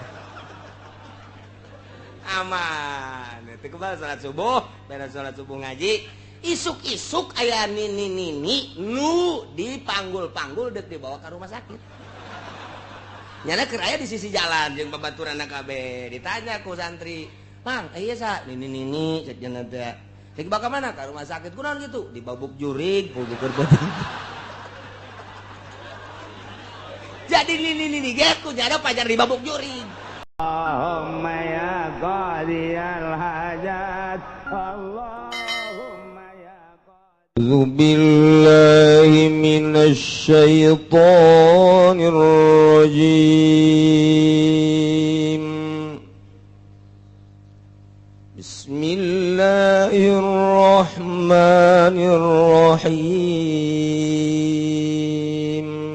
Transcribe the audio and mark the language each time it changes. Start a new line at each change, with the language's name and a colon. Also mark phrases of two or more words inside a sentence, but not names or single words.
Sundanese: aman teu kebal salat subuh beres salat subuh ngaji isuk-isuk aya nini nu dipanggul-panggul dek
Indonesian: dibawa ke rumah sakit
Sundanese: nyana keur aya di sisi jalan jeung babaturanna kabeh ditanya ku santri mang ieu sa nini cek cenah teh cek bawa ka mana ka rumah sakit kunaon gitu dibabuk jurig ku keur beuting jadi nini ge ku nyana pajar dibabuk jurig
Arabic: اللهم يا قاضي الحاجات الله أعوذ بالله من الشيطان الرجيم بسم الله الرحمن الرحيم